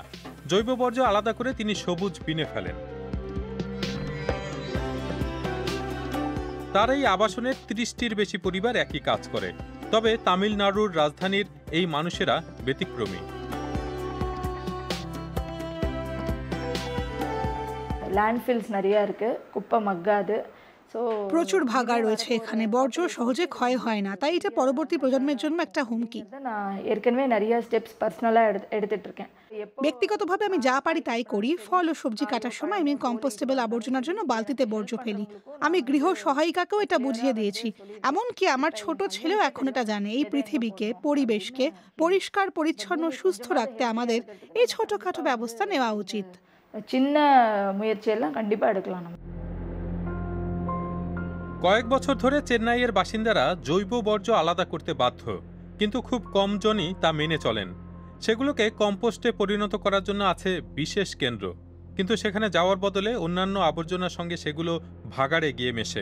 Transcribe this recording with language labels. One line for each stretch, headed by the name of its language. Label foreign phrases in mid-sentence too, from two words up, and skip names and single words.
Bangla: জৈব বর্জ্য আলাদা করে তিনি সবুজ বিনে ফেলেন। তার এই আবাসনের 30টির বেশি পরিবার একই কাজ করে। তবে তামিলনাড়ুর রাজধানীর এই মানুষেরা ব্যতিক্রমী।
Tamil: ল্যান্ডফিলস நிறைய இருக்கு, குப்பை மக்காது।
Bangla: প্রচুর ভাগাড় রয়েছে এখানে, বর্জ্য সহজে ক্ষয় হয় না, তাই এটা পরবর্তী প্রজন্মের জন্য একটা হুমকি।
Tamil: நான் ஏற்கனவே நிறைய ஸ்டெப்ஸ் পার্সোনালা எடுத்துட்டு இருக்கேன்।
Bangla: ব্যক্তিগতভাবে আমি যা পারি তাই করি। ফল ও সবজি কাটার সময় আমি কম্পোস্টেবল আবর্জনার জন্য বালতিতে বর্জ্য ফেলি। আমি গৃহ সহায়িকাকেও এটা বুঝিয়ে দিয়েছি। এমনকি আমার ছোট ছেলেও এখন এটা জানে। এই পৃথিবীকে, পরিবেশকে পরিষ্কার পরিচ্ছন্ন সুস্থ রাখতে আমাদের এই ছোটখাটো ব্যবস্থা নেওয়া উচিত।
Tamil: சின்ன முயற்சியெல்லாம் கண்டிப்பா எடுக்கலாம் நம்ம।
Bangla: কয়েক বছর ধরে চেন্নাইয়ের বাসিন্দারা জৈব বর্জ্য আলাদা করতে বাধ্য, কিন্তু খুব কম জনই তা মেনে চলেন। সেগুলোকে কম্পোস্টে পরিণত করার জন্য আছে বিশেষ কেন্দ্র, কিন্তু সেখানে যাওয়ার বদলে অন্যান্য আবর্জনার সঙ্গে সেগুলো ভাগাড়ে গিয়ে মেশে।